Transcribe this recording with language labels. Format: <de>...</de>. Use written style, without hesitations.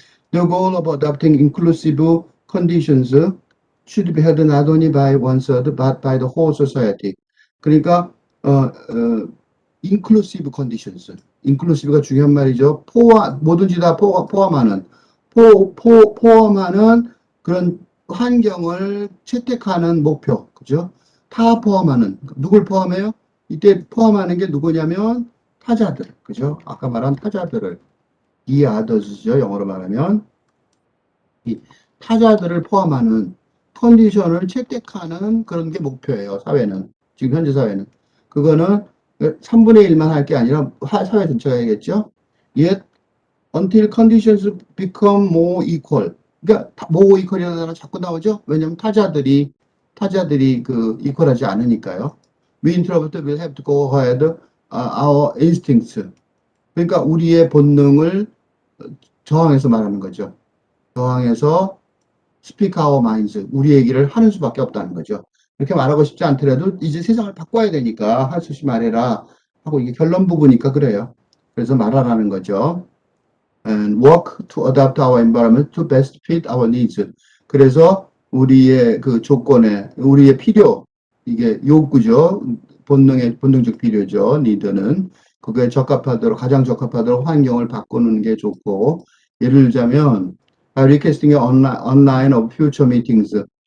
<en>The goal of adopting inclusive conditions should be held not only by one third but by the whole society. 그러니까 inclusive conditions.</en> <ko>inclusive가 중요한 말이죠. 뭐든지 다 포함하는 포함하는 그런 환경을 채택하는 목표. 그죠? 다 포함하는 누굴 포함해요? 이때 포함하는 게 누구냐면 타자들. 그죠? 아까 말한 타자들을 the others죠. 영어로 말하면 이 타자들을 포함하는 컨디션을 채택하는 그런 게 목표예요. 사회는. 지금 현재 사회는. 그거는 3분의 1만 할 게 아니라 사회 전체가 해야겠죠.</ko> <en>Yet until conditions become more equal.</en> <ko>그러니까 more equal이라는 단어 자꾸 나오죠. 왜냐하면 타자들이 그 equal하지 않으니까요.</ko> <en>We introvert will have to go ahead our instincts.</en> <ko>그러니까 우리의 본능을 저항해서 말하는 거죠. 저항해서</ko> <en>speak our minds,</en> <ko>우리 얘기를 하는 수밖에 없다는 거죠. 이렇게 말하고 싶지 않더라도 이제 세상을 바꿔야 되니까 할 수 없이 말해라 하고 이게 결론 부부니까 그래요. 그래서 말하라는 거죠.</ko> <en>And work to adapt our environment to best fit our needs.</en> <ko>그래서 우리의 그 조건에 우리의 필요, 이게 욕구죠. 본능적 필요죠. 니드는 그거에 가장 적합하도록 환경을 바꾸는 게 좋고, 예를 들자면</ko> <en>requesting online of future meetings.</en>